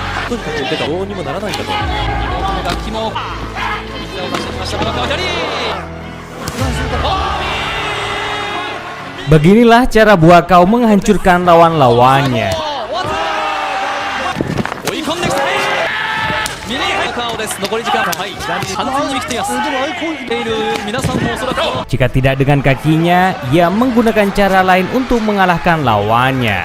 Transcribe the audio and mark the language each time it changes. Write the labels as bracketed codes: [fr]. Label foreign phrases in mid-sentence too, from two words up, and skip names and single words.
[ja] とにかく出たどうにもならないんだと。 [id] Beginilah cara Buakaw menghancurkan lawan-lawannya. Jika tidak dengan kakinya, ia menggunakan cara lain untuk mengalahkan lawannya.